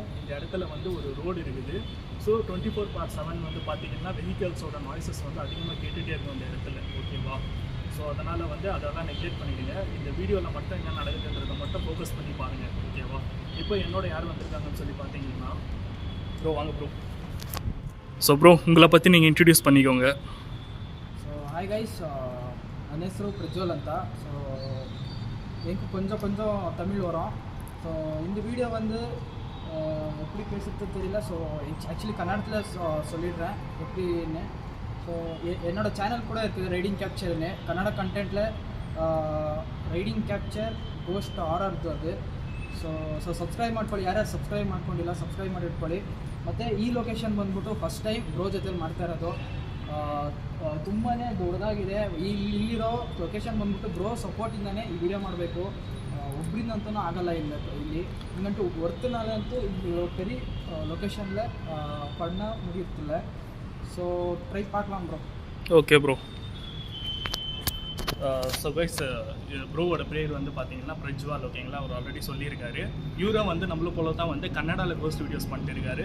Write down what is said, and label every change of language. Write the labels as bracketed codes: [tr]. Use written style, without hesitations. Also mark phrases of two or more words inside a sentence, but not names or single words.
[ta] இந்த இடத்துல வந்து ஒரு ரோடு இருக்குது. ஸோ 24/7 வந்து பார்த்தீங்கன்னா [en] vehicles noises [ta] வந்து அதிகமாக கேட்டுகிட்டே இருக்கும் இந்த இடத்துல. ஓகேவா? ஸோ அதனால் வந்து அதெல்லாம் நெக்லெக்ட் பண்ணிடுங்க. இந்த வீடியோவில் மட்டும் என்ன நடக்குதுன்றதை மட்டும் ஃபோக்கஸ் பண்ணி பாருங்கள். ஓகேவா? இப்போ என்னோட யார் வந்திருக்காங்கன்னு சொல்லி பார்த்தீங்கன்னா, ப்ரோ வாங்க ப்ரோ. ஸோ ப்ரோ, உங்களை பற்றி நீங்கள் இன்ட்ரடியூஸ் பண்ணிக்கோங்க. [en] hi guys, [kn] ನನ್ನ ಹೆಸರು ಪ್ರಜ್ವಲ್ ಅಂತ. [ta] ஸோ எனக்கு கொஞ்சம் தமிழ் வரும். ஸோ இந்த வீடியோ வந்து எப்படி பேசுறது தெரியல. [en] so actually [ta] கன்னடத்தில் சொல்லிடுறேன் எப்படின்னு. ஸோ என்னோடய சேனல் கூட இருக்குது, ரைடிங் கேப்சர்னு. [kn] ಕನ್ನಡ ಕಂಟೆಂಟ್ಲೆ ರೈಡಿಂಗ್ ಕ್ಯಾಪ್ಚರ್ [en] ghost horror [kn] ಅದು. [en] so subscribe [kn] ಮಾಡ್ಕೊಳ್ಳಿ. ಯಾರ್ಯಾರು ಸಬ್ಸ್ಕ್ರೈಬ್ ಮಾಡ್ಕೊಂಡಿಲ್ಲ ಸಬ್ಸ್ಕ್ರೈಬ್ ಮಾಡಿ ಇಟ್ಕೊಳ್ಳಿ. ಮತ್ತು ಈ ಲೊಕೇಶನ್ ಬಂದ್ಬಿಟ್ಟು [en] first time bro [kn] ಜೊತೆಲಿ ಮಾಡ್ತಾ ಇರೋದು. ತುಂಬಾ ದೊಡ್ಡದಾಗಿದೆ. ಇಲ್ಲಿರೋ ಲೊಕೇಶನ್ ಬಂದ್ಬಿಟ್ಟು ಬ್ರೋ ಸಪೋರ್ಟಿಂದಾನೇ ಈ ವಿಡಿಯೋ ಮಾಡಬೇಕು. ಒಬ್ಬರಿಂದಂತೂ ಆಗಲ್ಲ ಇಲ್ಲಿ ಹಿಂಗಂಟು ಒರ್ತನಾಲಂತೂ ಇಲ್ಲಿ [ta] பெரிய லொக்கேஷனில் பண்ண முடியறதில்ல. [en] so try [ta] பார்க்கலாம் ப்ரோ. [en] okay bro. so guys [ta] ப்ரோவோட பேர் வந்து பார்த்தீங்கன்னா பிரஜ்வால், ஓகேங்களா. அவர் ஆல்ரெடி சொல்லியிருக்காரு. இவரும் வந்து நம்மள போல தான் வந்து கன்னடாவில் [en] ghost videos [ta] பண்ணிட்டு இருக்காரு.